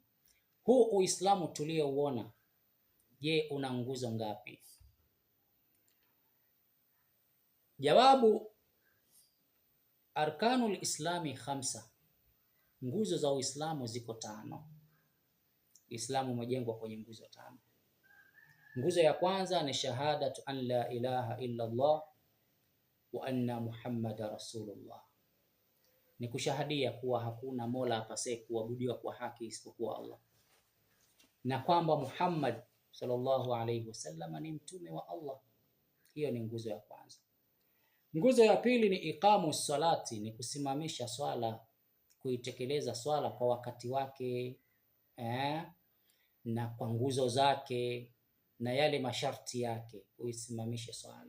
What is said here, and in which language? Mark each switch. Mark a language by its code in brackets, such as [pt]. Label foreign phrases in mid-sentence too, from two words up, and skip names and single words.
[sw] Huu Uislamu tuliouona, je, una nguzo ngapi? Jawabu, [ar] أركان الإسلام [sw] 5, nguzo za Uislamu ziko 5. Uislamu umejengwa kwenye nguzo 5. [ar] Nguzo ya kwanza ni شهادة أن لا إله إلا الله وأن محمدا رسول الله, [sw] ni kushahadia kuwa hakuna mola apasaye kuabudiwa kwa haki isipokuwa Allah, na kwamba Muhammad [ar] صلى الله عليه وسلم [sw] ni mtume wa Allah. Hiyo ni nguzo ya kwanza. Nguzo ya pili ni [ar] إقام الصلاة, [sw] ni kusimamisha swala, kuitekeleza swala kwa wakati wake, na kwa nguzo zake na yale masharti yake, uisimamishe swala.